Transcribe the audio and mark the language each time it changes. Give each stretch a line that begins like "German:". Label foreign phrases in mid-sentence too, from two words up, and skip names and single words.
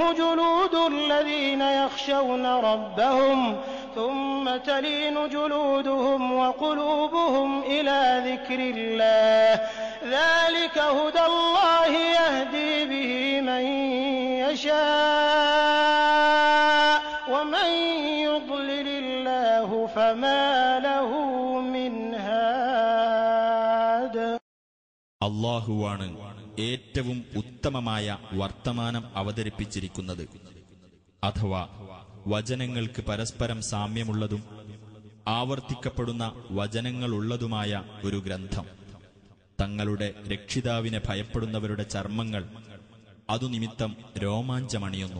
Arabic: جلود الذين يخشون ربهم ثم تلين جلودهم وقلوبهم إلى ذكر الله ذلك هدى الله يهدي به من يشاء ومن يضلل الله فما له من هاد.
Malayalam: അല്ലാഹുവാണ് ഏറ്റവും ഉത്തമമായ വർത്തമാനം അവതരിപ്പിച്ചിരിക്കുന്നത്, അഥവാ വചനങ്ങൾക്ക് പരസ്പരം സാമ്യമുള്ളതും ആവർത്തിക്കപ്പെടുന്ന വചനങ്ങളുള്ളതുമായ ഒരു ഗ്രന്ഥം. തങ്ങളുടെ രക്ഷിതാവിനെ ഭയപ്പെടുന്നവരുടെ ചർമ്മങ്ങൾ അതുനിമിത്തം രോമാഞ്ചമണിയുന്നു.